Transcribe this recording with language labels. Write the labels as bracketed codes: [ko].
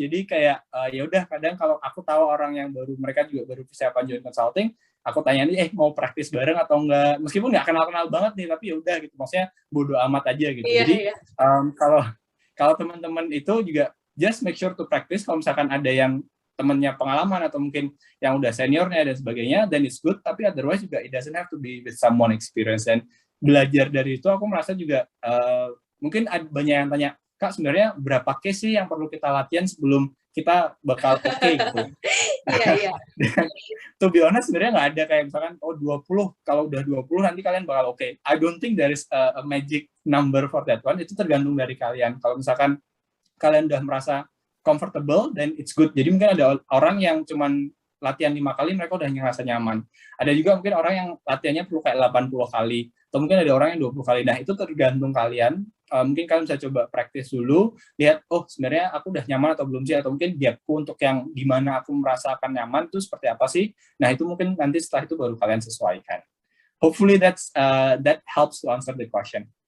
[id] Jadi kayak ya udah, kadang kalau aku tahu orang yang mereka juga baru persiapan join consulting, aku tanya nih, mau praktis bareng atau enggak, meskipun nggak kenal-kenal banget nih, tapi ya udah gitu, maksudnya bodo amat aja gitu. Iya, jadi iya. Kalau teman-teman itu juga [en] just make sure to practice. [id] Kalau misalkan ada yang temannya pengalaman atau mungkin yang udah seniornya dan sebagainya, [en] then it's good. Tapi otherwise juga it doesn't have to be with someone experience. [id] Dan belajar dari itu, aku merasa juga mungkin banyak yang tanya, Kak, sebenarnya berapa case sih yang perlu kita latihan sebelum kita bakal oke gitu. Iya. [en] To be honest, [id] sebenarnya nggak ada kayak misalkan 20, kalau udah 20 nanti kalian bakal oke. [en] I don't think there is a magic number for that one. [id] Itu tergantung dari kalian. Kalau misalkan kalian udah merasa comfortable, [en] then it's good. [id] Jadi mungkin ada orang yang cuman latihan 5 kali mereka udah ngerasa nyaman. Ada juga mungkin orang yang latihannya perlu kayak 80 kali, atau mungkin ada orang yang 20 kali. Nah, itu tergantung kalian. Mungkin kalian bisa coba praktis dulu, lihat, oh sebenarnya aku udah nyaman atau belum sih, atau mungkin gapku untuk yang gimana aku merasakan nyaman itu seperti apa sih. Nah, itu mungkin nanti setelah itu baru kalian sesuaikan. [en] Hopefully that helps to answer the question.